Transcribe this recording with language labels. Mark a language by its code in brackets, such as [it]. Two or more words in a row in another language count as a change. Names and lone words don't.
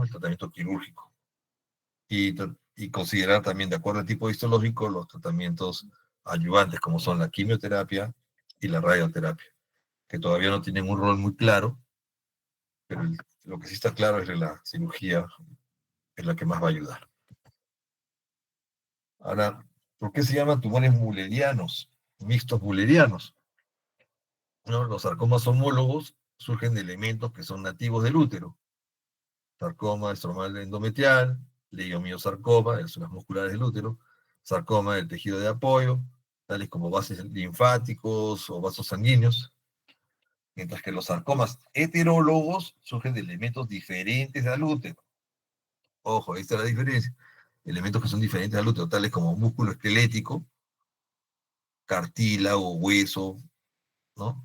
[es] El tratamiento quirúrgico. Y considerar también, de acuerdo al tipo histológico, los tratamientos ayudantes, como son la quimioterapia y la radioterapia, que todavía no tienen un rol muy claro, pero lo que sí está claro es que la cirugía es la que más va a ayudar. Ahora, ¿por qué se llaman tumores mullerianos, mixtos mullerianos? ¿No? Los sarcomas homólogos surgen de elementos que son nativos del útero. Sarcoma estromal endometrial, leiomiosarcoma, de las zonas musculares del útero, sarcoma del tejido de apoyo, tales como vasos linfáticos o vasos sanguíneos, mientras que los sarcomas heterólogos surgen de elementos diferentes al útero. Ojo, ahí está la diferencia. Elementos que son diferentes al útero, tales como músculo esquelético, cartílago, hueso, ¿no?